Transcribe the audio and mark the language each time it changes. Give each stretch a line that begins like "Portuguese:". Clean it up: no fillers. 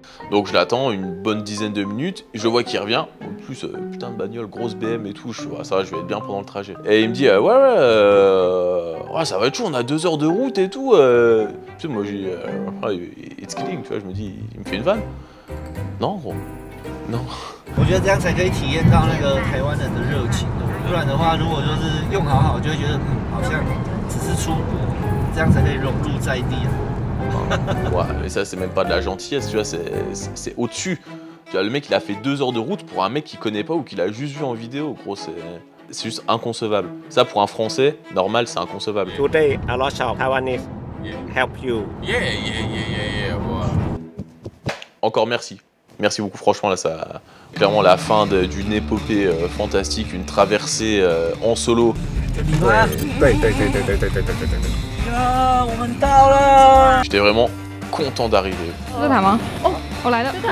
French: Donc je l'attends une bonne dizaine de minutes, je vois qu'il revient, en plus putain de bagnole, grosse BM et tout, je suis ça va, je vais être bien pendant le trajet. Et il me dit ouais ça va être chaud, on a 2 heures de route et tout. Tu sais moi j'ai
English: it's kidding,
French: tu vois, je me dis il me fait une vanne. Non gros, non.
Chinese: 我觉得这样才可以体验到那个台湾人的热情，不然的话，如果就是用好，就会觉得好像只是出国，这样才可以融入在地啊。
French: Ouais, mais ça c'est même pas de la gentillesse, tu vois, c'est au-dessus. Tu vois, le mec il a fait 2 heures de route pour un mec qu'il connaît pas ou qu'il a juste vu en vidéo, gros, c'est juste inconcevable. Ça pour un Français, normal, c'est inconcevable.
English: Today, a lot of Taiwanese help you. Yeah.
French: Encore merci. Merci beaucoup, franchement, là, ça. Clairement, la fin d'une épopée fantastique, une traversée en solo. J'étais vraiment content d'arriver.
Chinese: 这是他吗？哦，我来了。